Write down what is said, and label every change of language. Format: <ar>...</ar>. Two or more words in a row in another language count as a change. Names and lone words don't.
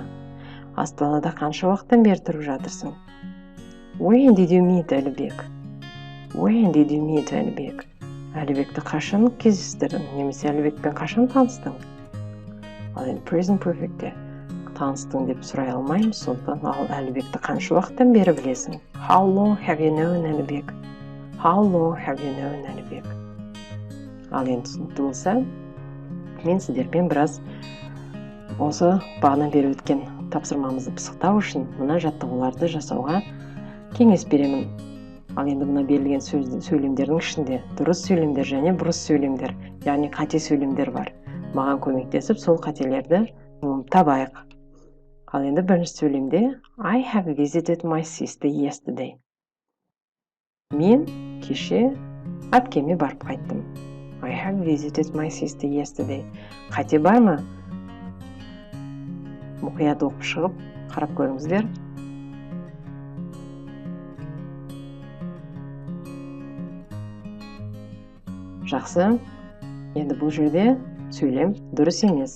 <kk>Астанада қанша уақыттан бері тұрып жатырсың?</kk> <en>When did you meet Әлібек? When did you meet Әлібек?</en> <kk>Әлібекті қашан кездестірдің, немесе Әлібекпен қашан таныстың? Ал енді</kk> <en>present perfect'те</en> <kk>таныстың деп сұрай алмаймыз, сондықтан ал Әлібекті қанша уақыттан бері білесің?</kk> <en>How long have you known Әлібек? How long have you known Әлібек?</en> <kk>Ал енді түсінікті болса, мен сіздермен біраз осы бағана бері өткен тапсырмамызды пысықтау үшін мына жаттығуларды жасауға кеңес беремін. Ал енді мына берілген сөйлемдердің ішінде дұрыс сөйлемдер және бұрыс сөйлемдер, яғни қате сөйлемдер бар. Маған көмектесіп, сол қателерді табайық. Ал енді бірінші сөйлемде</kk> <en>I have visited my sister yesterday.</en> <kk>Мен кеше әпкеме барып қайттым.</kk> <en>I have visited my sister yesterday.</en> <kk>Қате бар ма? Мұқият оқып шығып, қарап көріңіздер. Жақсы. Енді бұл жерде сөйлем дұрыс емес.</kk>